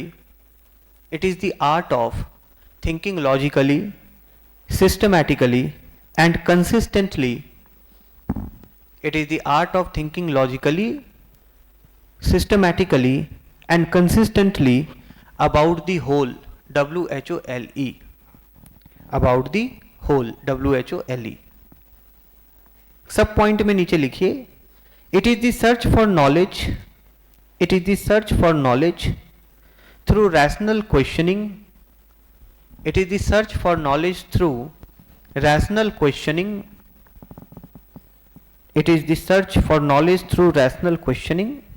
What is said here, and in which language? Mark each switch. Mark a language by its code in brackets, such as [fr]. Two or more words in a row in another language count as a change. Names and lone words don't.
[en] It is the art of thinking logically, systematically and consistently. It is the art of thinking logically, systematically and consistently about the whole. W-H-O-L-E. About the whole. W-H-O-L-E. [hi] सब पॉइंट में नीचे लिखिए. [en] It is the search for knowledge. It is the search for knowledge through rational questioning. It is the search for knowledge through rational questioning. It is the search for knowledge through rational questioning.